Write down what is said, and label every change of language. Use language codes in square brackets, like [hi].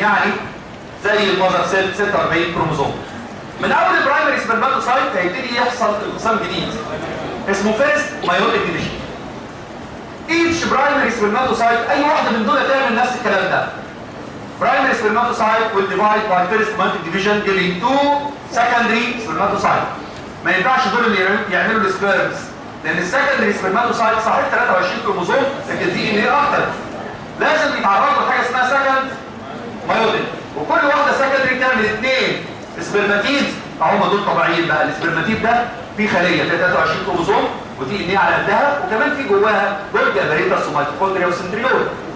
[ar] يعني زي المذر سيل 46 كروموزوم. من اول البرايمري سبرماتوسايت هيبتدي يحصل انقسام جديد اسمه فيرست مايوتيك ديفيجن. ايتش برايمري سبرماتوسايت اي واحده من دول تعمل نفس الكلام ده. [en] Primary spermatocyte will divide by first meiotic division giving 2 secondary spermatocyte. [ar] ما ينفعش دول اللي يعملوا السبيرمز، لان السكندري سبرماتوسايت صحيح 23 كروموزوم لكن دي ان ايه اكتر. لازم يتعرضوا لحاجه اسمها سكند مايوتيك، وكل واحده سكندري تعمل 2 سبرماتيد. هم دول طبيعيين بقى. السبرماتيد ده فيه خليه فيها 23 كروموزوم ودي ان ايه على قدها، وكمان في جواها جولجي ابيريتس وميتوكوندريا وسنتريول.